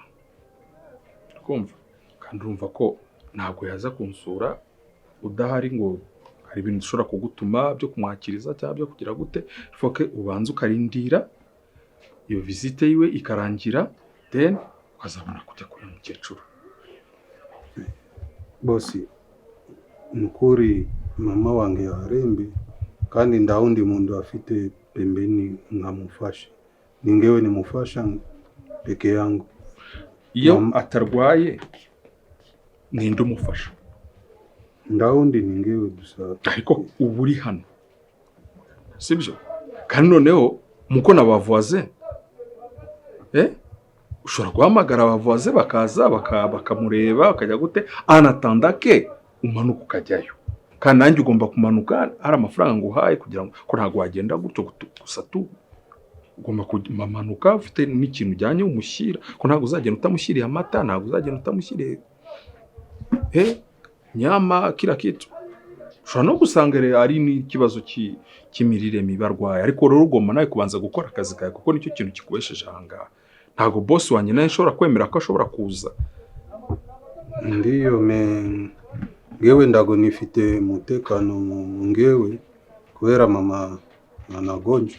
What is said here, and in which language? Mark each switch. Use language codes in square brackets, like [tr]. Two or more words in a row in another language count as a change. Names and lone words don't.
[rw] Kumva kandi urumva ko ntabwo yaza kunsura udahari, ngo hari ibintu ushobora kugutuma byo kumwakiriza cyangwa byo kugira gute, foke ubanza ukarindira iyo visite yiwe ikarangira, then ukazabona kujya kuri mukecuru. Bosi, nukuri mama wange yarembe kandi ndawundi muntu afite pembeni nkamufasha. Ningewe nimufasha [sw] peke yangu. [rw] Iyo atarwaye ninde umufasha? Ndawundi ningewe gusa. Ariko ubu uri hano, sibyo? Kandi noneho muko nabavoise ushobora guhamagara abavoise bakaza bakamureba bakajya gute, anatandake umanuka ukajyayo. Kandi nanjye ugomba kumanuka, hari amafaranga nguhaye kugira ngo ko ntago wagenda gutyo gusa tu, ugomba kumanuka ufite n'ikintu ujyanye umushyira, ko ntago uzagenda utamushyiriye amata, ntago uzagenda utamushyiriye [sw] nyama kila kitu. [rw] Ushobora no gusanga ari n'ikibazo cy'imirire mibi arwaye, ariko rero ugomba nawe kubanza gukora akazi kawe kuko nicyo kintu kikubesheje ahangaha. Ntago boss wanjye nawe nshobora kwemera ko ashobora kuza. Ndiyo ngewe ndago nifite mutekano ngewe kubera mama anagonjwa.